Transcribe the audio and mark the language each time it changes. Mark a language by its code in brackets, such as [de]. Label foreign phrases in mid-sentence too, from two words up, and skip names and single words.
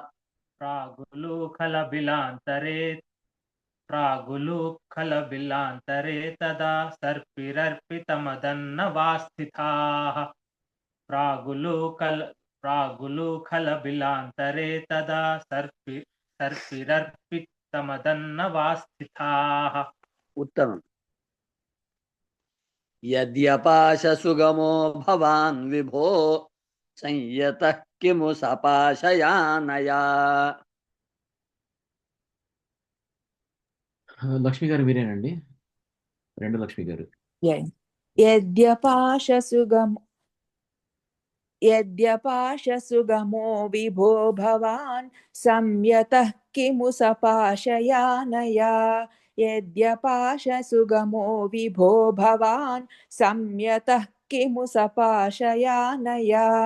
[sa] प्रागुलूखलबिलान्तरे तदा सर्पिरर्पितमदन्नवास्थिताः प्रागुलूखलबिलान्तरे तदा सर्पिरर्पितमदन्नवास्थिताः उत्तमम् यद्यपाशसुगमो भवान् विभो संयतः किमु सपाशयानया [te] లక్ష్మి గారు మీరేనండి రెండు లక్ష్మి గారు [sa] यद्यपाशसुगमो विभो भवान् संयतः किमु सपाशयानया यद्यपाशसुगमो विभो भवान् संयतः किमु सपाशयानया